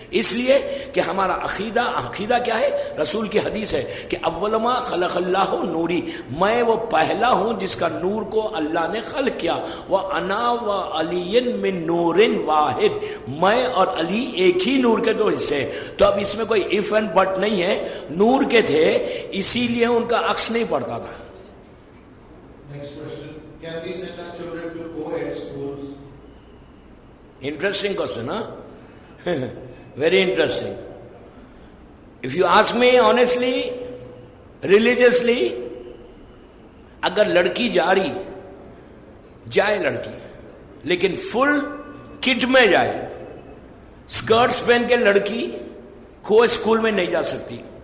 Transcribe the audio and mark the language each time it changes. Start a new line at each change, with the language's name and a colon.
Urdu: اس لیے کہ ہمارا عقیدہ کیا ہے؟ رسول کی حدیث ہے کہ
Arabic: اول ما خلق اللہ نوری,
Urdu: میں وہ پہلا ہوں جس کا نور کو اللہ نے خلق کیا.
Arabic: وَأَنَا وَعَلِيٌّ مِّن نُورٍ واحد,
Urdu: میں اور علی ایک ہی نور کے دو حصے. تو اب اس میں کوئی
English: if and but
Urdu: نہیں ہے, نور کے تھے اسی لیے ان کا عکس نہیں پڑتا تھا.
English: Next question. Can we send our children to co-ed schools? Interesting question, huh? Very interesting. If you ask me honestly, religiously,
Urdu: اگر لڑکی جائے لڑکی, لیکن فل کٹ میں جائے, اسکرٹس پہن کے لڑکی کو اسکول میں نہیں جا سکتی.